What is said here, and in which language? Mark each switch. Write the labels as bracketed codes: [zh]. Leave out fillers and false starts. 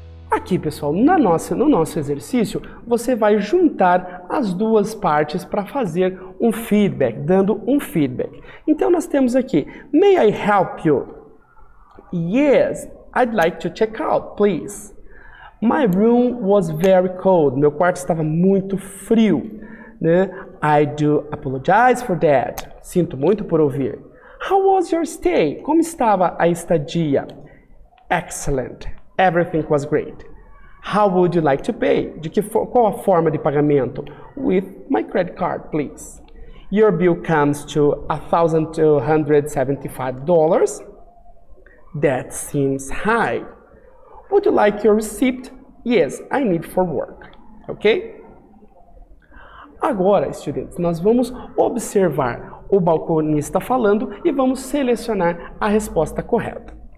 [pt] Aqui, pessoal, no nosso exercício, você vai juntar as duas partes para fazer um feedback, dando um feedback. Então, nós temos aqui, [en] May I help you? Yes, I'd like to check out, please. My room was very cold. [pt] Meu quarto estava muito frio. [en] Né? I do apologize for that. [pt] Sinto muito por ouvir. [en] How was your stay? [pt] Como estava a estadia? [en] Excellent. Everything was great. How would you like to pay? [pt] Qual a forma de pagamento? [en] With my credit card, please. Your bill comes to $1,275. That seems high. Would you like your receipt? Yes, I need for work. Ok? [pt] Agora, estudantes, nós vamos observar o balconista falando e vamos selecionar a resposta correta.